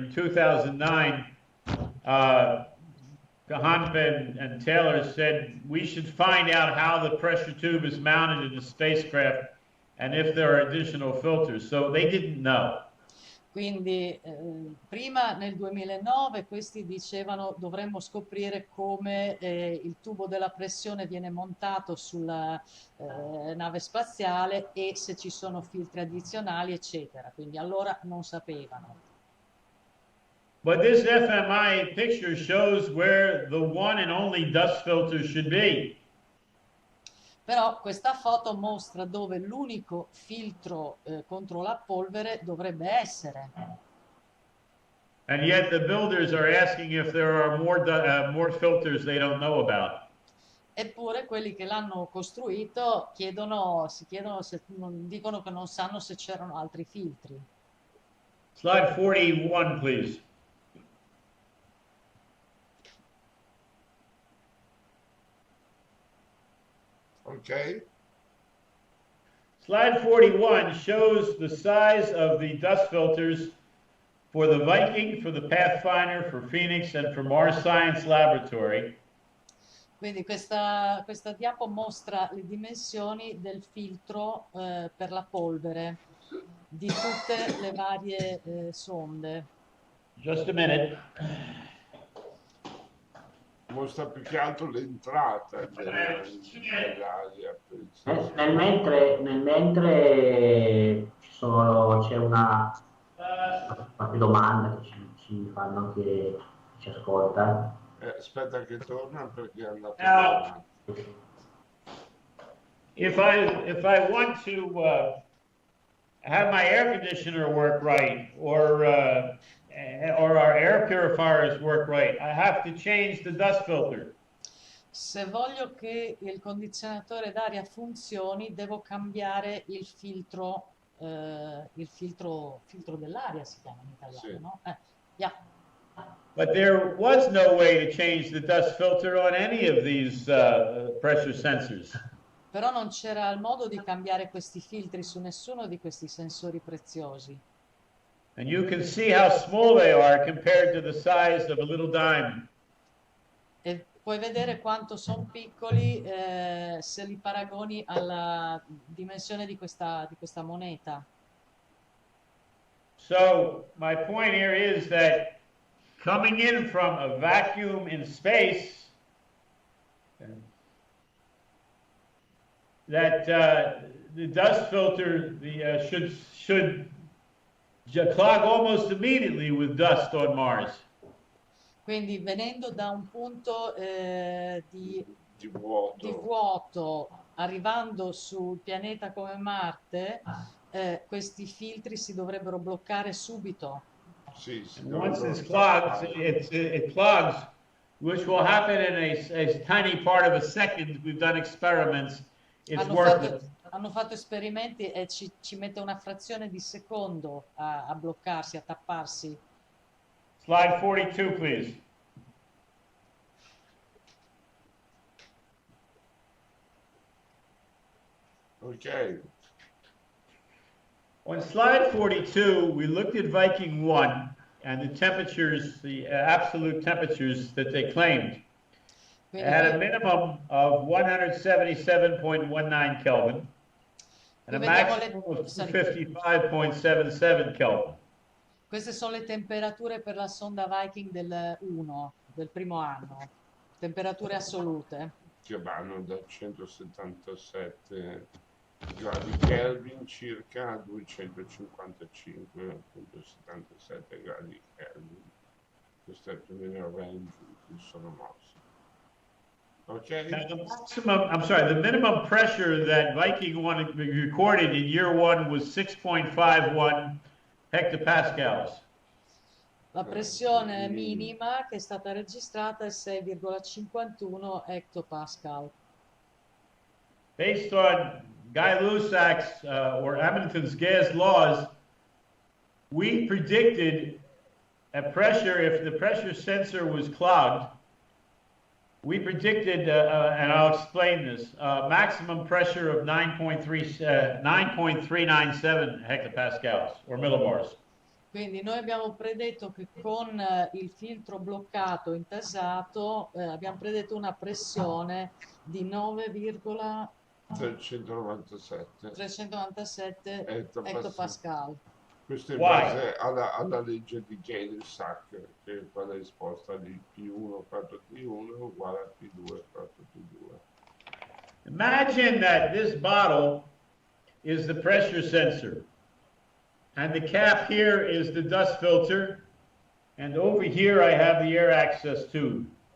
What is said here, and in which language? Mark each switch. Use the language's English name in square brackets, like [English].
[English] In 2009, Gahanpe and Taylor said we should find out how the pressure tube is mounted in the spacecraft and if there are additional filters. So they didn't know. [Italian] Quindi prima nel 2009 questi dicevano dovremmo scoprire come il tubo della pressione viene montato sulla nave spaziale e se ci sono filtri addizionali eccetera, quindi allora non sapevano. [English] But this FMI picture shows where the one and only dust filter should be. [Italian] Però questa foto mostra dove l'unico filtro contro la polvere dovrebbe essere. [English] And yet the builders are asking if there are more filters they don't know about. [Italian] Eppure quelli che l'hanno costruito dicono che non sanno se c'erano altri filtri. [English] Slide 41, please. Okay. Slide 41 shows the size of the dust filters for the Viking, for the Pathfinder, for Phoenix, and for Mars Science Laboratory. [Italian] Quindi questa diapo mostra le dimensioni del filtro per la polvere di tutte le varie sonde. Just a minute. Mostra più che altro l'entrata dell'aria. Nel mentre c'è una qualche domanda che ci fanno anche ci ascolta. Aspetta che torna perché è andato. [English] If I want to have my air conditioner work right, or our air purifiers work right, I have to change the dust filter. [Italian] Se voglio che il condizionatore d'aria funzioni, devo cambiare il filtro dell'aria, si chiama in italiano, sì. no? Yeah. [English] But there was no way to change the dust filter on any of these pressure sensors. [Italian] Però non c'era il modo di cambiare questi filtri su nessuno di questi sensori preziosi. [English] And you can see how small they are compared to the size of a little dime. [Italian] E puoi vedere quanto sono piccoli se li paragoni alla dimensione di questa moneta. [English] So my point here is that coming in from a vacuum in space, that the dust filter should clog almost immediately with dust on Mars. [Italian] Quindi venendo da un punto di vuoto. vuoto, arrivando sul pianeta come Marte, questi filtri si dovrebbero bloccare subito. Sì, [English] Once it clogs, which will happen in a tiny part of a second. We've done experiments. It's worthless. [Italian] Hanno fatto esperimenti e ci mette una frazione di secondo a bloccarsi, a tapparsi. [English] Slide 42, please. Okay. On slide 42, we looked at Viking 1 and the temperatures, the absolute temperatures that they claimed. It had a minimum of 177.19 Kelvin and a maximum of 255.77 Kelvin. [Italian] Queste sono le temperature per la sonda Viking del 1, del primo anno, temperature assolute. Che vanno da 177 gradi Kelvin circa a 255,77 gradi Kelvin. Questo è il più o meno il range in cui sono mossi. Okay. [English] Now the minimum pressure that Viking 1 recorded in year 1 was 6.51 hectopascals. [Italian] La pressione minima che è stata registrata è 6,51 hectopascal. [English] Based on Guy Lussac's or Hamilton's gas laws, we predicted a pressure, if the pressure sensor was clogged, we predicted, and I'll explain this, maximum pressure of 9.397 hectopascals or millibars. [Italian] Quindi noi abbiamo predetto che con il filtro bloccato intasato abbiamo predetto una pressione di 9,397 hectopascal. Questo è in base alla legge di Gay-Lussac, che è quella risposta di P1 quadro T1 uguale a P2 quadro T2. [English] Imagine that this bottle is the pressure sensor, and the cap here is the dust filter, and over here I have the air access tube.